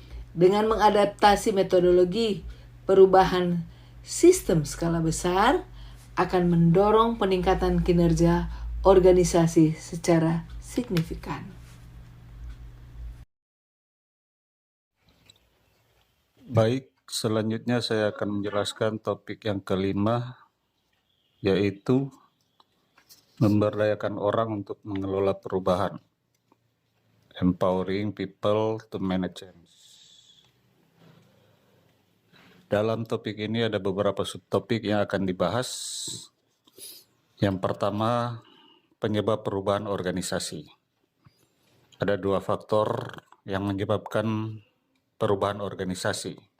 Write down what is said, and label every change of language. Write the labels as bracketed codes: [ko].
[id] Dengan mengadaptasi metodologi perubahan sistem skala besar akan mendorong peningkatan kinerja organisasi secara signifikan. Baik, selanjutnya saya akan menjelaskan topik yang kelima, yaitu memberdayakan orang untuk mengelola perubahan. [en] Empowering people to manage change. [id] Dalam topik ini ada beberapa subtopik yang akan dibahas. Yang pertama, penyebab perubahan organisasi. Ada dua faktor yang menyebabkan perubahan organisasi.